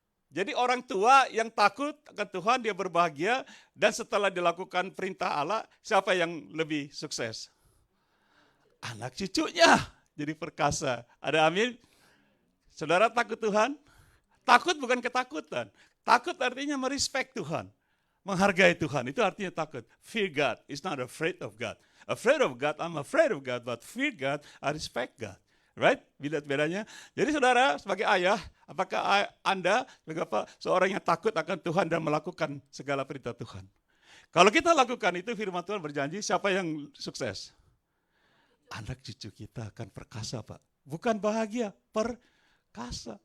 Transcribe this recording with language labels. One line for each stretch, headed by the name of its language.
Indonesian: Jadi orang tua yang takut akan Tuhan, dia berbahagia, dan setelah dilakukan perintah Allah, siapa yang lebih sukses? Anak cucunya jadi perkasa. Ada amin? Saudara takut Tuhan? Takut bukan ketakutan. Takut artinya merespek Tuhan. Menghargai Tuhan, itu artinya takut.
English: Fear God is not afraid of God. Afraid of God, I'm afraid of God, but fear God, I respect God. Right?
Indonesian: Bedanya. Jadi saudara, sebagai ayah, apakah Anda sebagai apa, seorang yang takut akan Tuhan dan melakukan segala perintah Tuhan? Kalau kita lakukan itu, firman Tuhan berjanji, siapa yang sukses? Anak cucu kita akan perkasa, Pak. Bukan bahagia, perkasa.